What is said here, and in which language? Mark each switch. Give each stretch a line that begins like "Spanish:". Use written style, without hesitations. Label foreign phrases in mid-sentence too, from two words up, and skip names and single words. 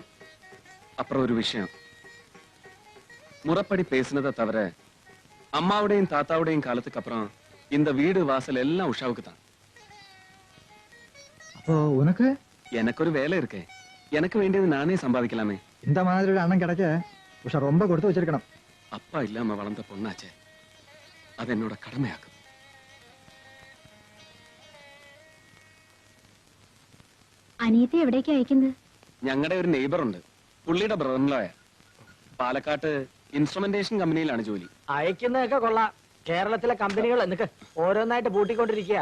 Tamil: அப்புறம் ஒரு விஷயம், முறப்படி பேசினதை தவிர அம்மாவுடையும் தாத்தாவுடையும் காலத்துக்கு அப்புறம் இந்த வீடு வாசல் எல்லாம் உஷாவுக்கு தான். அப்போ உனக்கு எனக்கு ஒரு வேலை இருக்கு. எனக்கு வேண்டியது நானே சம்பாதிக்கலாமே. இந்த மாதிரி ஒரு அண்ணன் கிடைக்க உஷா ரொம்ப கொடுத்து வச்சிருக்கணும். அப்பா இல்லாம வளர்ந்த பொண்ணாச்சே, அது என்னோட கடமையாக்கும்.
Malayalam: അനിയത്തെ എവിടേക്ക് അയക്കുന്നത്? ഞങ്ങളുടെ ഒരു നെയ്ബർ ഉണ്ട്, പുള്ളിയുടെ ബ്രദറിൻലോയ. പാലക്കാട്ട്
English: instrumentation companyilaanu
Malayalam: ജോലി. അയക്കുന്നതൊക്കെ കൊള്ളാം. കേരളത്തിലെ കമ്പനികൾ എന്നൊക്കെ ഓരോന്നായിട്ട് പൂട്ടിക്കൊണ്ടിരിക്കുക.